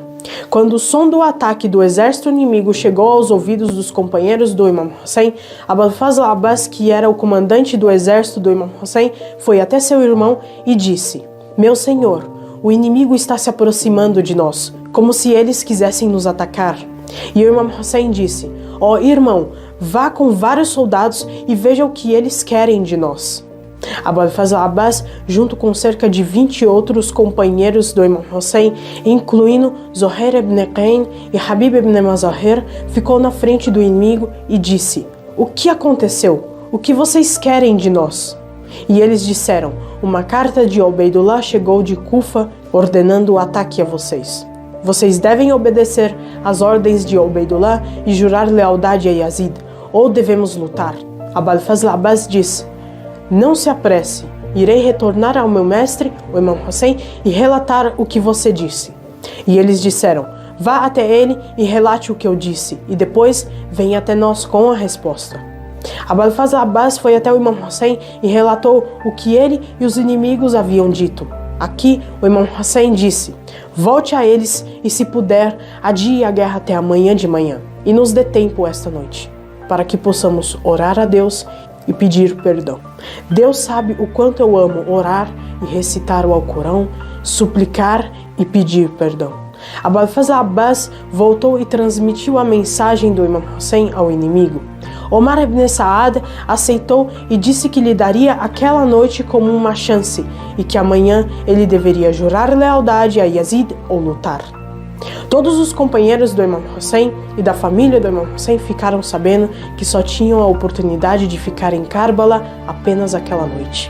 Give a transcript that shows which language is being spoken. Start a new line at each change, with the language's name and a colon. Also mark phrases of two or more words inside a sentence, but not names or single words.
Portuguese: Quando o som do ataque do exército inimigo chegou aos ouvidos dos companheiros do Imam Hussein, Abul Fazl Abbas, que era o comandante do exército do Imam Hussein, foi até seu irmão e disse: meu senhor, o inimigo está se aproximando de nós, como se eles quisessem nos atacar. E o Imam Hussein disse: ó irmão, vá com vários soldados e veja o que eles querem de nós. Abu al-Fazl Abbas, junto com cerca de 20 outros companheiros do Imam Hussein, incluindo Zuhair ibn Qayn e Habib ibn Mazahir, ficou na frente do inimigo e disse: "O que aconteceu? O que vocês querem de nós?" E eles disseram: "Uma carta de Ubaydullah chegou de Kufa ordenando o ataque a vocês. Vocês devem obedecer às ordens de Ubaydullah e jurar lealdade a Yazid, ou devemos lutar." Abu al-Fazl Abbas disse: "Não se apresse, irei retornar ao meu mestre, o Imam Hussein, e relatar o que você disse." E eles disseram: "Vá até ele e relate o que eu disse, e depois venha até nós com a resposta." Abu al-Fazl Abbas foi até o Imam Hussein e relatou o que ele e os inimigos haviam dito. Aqui, o Imam Hussein disse: "Volte a eles e, se puder, adie a guerra até amanhã de manhã, e nos dê tempo esta noite, para que possamos orar a Deus e pedir perdão. Deus sabe o quanto eu amo orar e recitar o Alcorão, suplicar e pedir perdão." Abu al-Fazl Abbas voltou e transmitiu a mensagem do Imam Hussein ao inimigo. Omar ibn Saad aceitou e disse que lhe daria aquela noite como uma chance e que amanhã ele deveria jurar lealdade a Yazid ou lutar. Todos os companheiros do Imam Hussein e da família do Imam Hussein ficaram sabendo que só tinham a oportunidade de ficar em Karbala apenas aquela noite.